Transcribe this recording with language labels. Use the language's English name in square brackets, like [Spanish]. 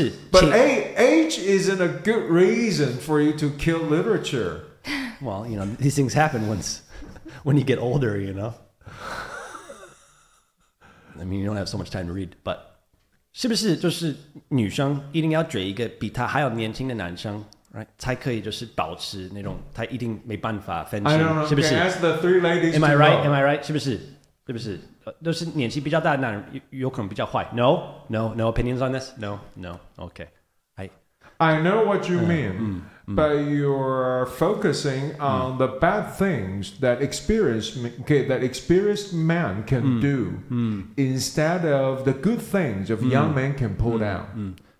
[English] But age isn't a good reason for you to kill literature. Well, you know, these things happen when you get older, you know. I mean, you don't have so much time to read, but [Chinese] 是不是就是女生一定要追一个比她还要年轻的男生 [English] ，right？ [Chinese] 才可以就是保持那种她一定没办法分心，是不是 [English] ？Ask the three ladies. Am I right? Am I right? [Chinese] 是不是？是不是？都是年纪比较大的男人有可能比较坏。 [English] No opinions on this. No. Okay. I know what you mean, but you're focusing on the bad things that experienced man can do instead of the good things of young men can pull down.